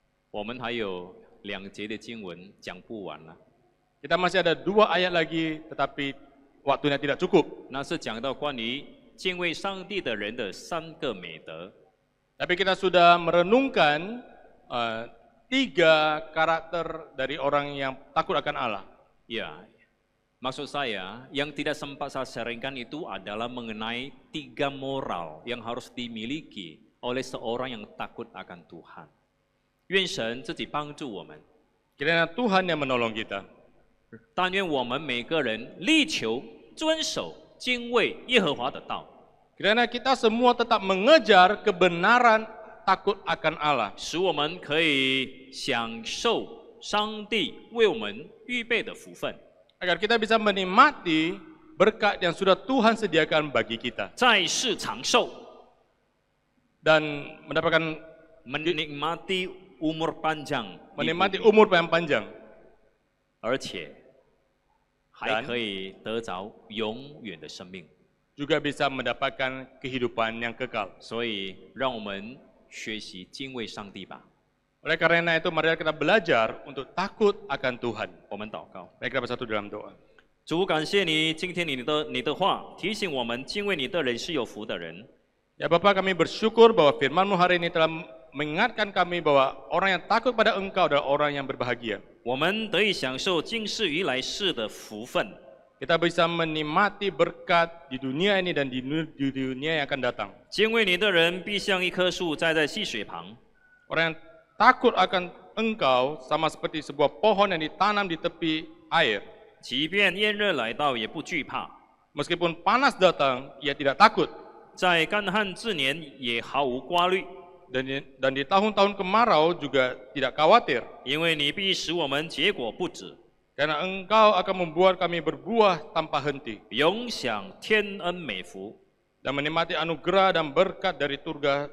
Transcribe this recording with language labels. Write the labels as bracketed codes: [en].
[zh] 我们还有2节的经文讲不完了， [id] Kita masih ada 2 ayat lagi, tetapi waktunya tidak cukup. [zh] 那是讲到关于敬畏上帝的人的3个美德。 [id] Tapi kita sudah merenungkan 3 karakter dari orang yang takut akan Allah. Ya, maksud saya yang tidak sempat saya sharingkan itu adalah mengenai 3 moral yang harus dimiliki oleh seorang yang takut akan Tuhan. [zh] 愿神自己帮助我们， [id] Kiranya Tuhan yang menolong kita. [zh] 但愿我们每个人力求遵守敬畏耶和华的道， [id] Kiranya kita semua tetap mengejar kebenaran takut akan Allah. [zh] 使我们可以享受上帝为我们预备的福分， [id] Agar kita bisa menikmati berkat yang sudah Tuhan sediakan bagi kita. [zh] 在世长寿， [id] Dan mendapatkan menikmati umur panjang， menikmati umur yang panjang. [zh] 而且还可以得着永远的生命。 [id] Juga bisa mendapatkan kehidupan yang kekal. [zh] 所以，让我们学习敬畏上帝吧。 [id] Oleh karena itu, mari kita belajar untuk takut akan Tuhan. [zh] 我们祷告， [id] Mari kita bersatu dalam doa. [zh] 主，感谢你今天你的话提醒我们，敬畏你的人是有福的人。 [id] Ya Bapa, kami bersyukur bahwa firman-Mu hari ini telah mengingatkan kami bahwa orang yang takut pada Engkau adalah orang yang berbahagia. [zh] 我们得以享受今世与来世的福分。 [id] Kita bisa menikmati berkat di dunia ini dan di dunia yang akan datang. [zh] 敬畏你的人必像一棵树栽在溪水旁， [id] Orang yang takut akan Engkau sama seperti sebuah pohon yang ditanam di tepi air. [zh] 即便炎热来到也不惧怕， [id] Meskipun panas datang, ia tidak takut. [zh] 在干旱之年也毫无挂虑， [id] dan di tahun-tahun kemarau juga tidak khawatir, [zh] 因为你必使我们结果不止， [id] karena Engkau akan membuat kami berbuah tanpa henti [zh] 永享天恩美福。 [id] dan menikmati anugerah dan berkat dari surga